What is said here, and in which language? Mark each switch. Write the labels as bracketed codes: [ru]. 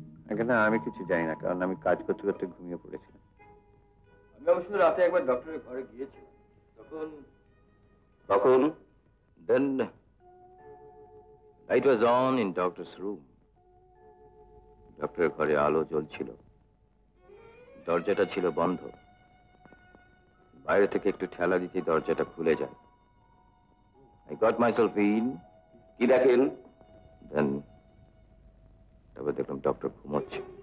[bn] এখানে আমি কিছু জানি না, কারণ আমি কাজ করতে করতে ঘুমিয়ে পড়েছিলাম। আমি অবশ্য রাতে একবার ডক্টরের ঘরে গিয়েছিলাম। তখন [en] Then light was on in doctor's room. [bn] ডক্টরের ঘরে আলো জ্বলছিল, দরজাটা ছিল বন্ধ। বাইরে থেকে একটু ঠেলা দিতে দরজাটা খুলে যায়। [en] I got myself in. [bn] কি দেখেন? Then তারপর দেখলাম ডক্টর ঘুমোচ্ছে।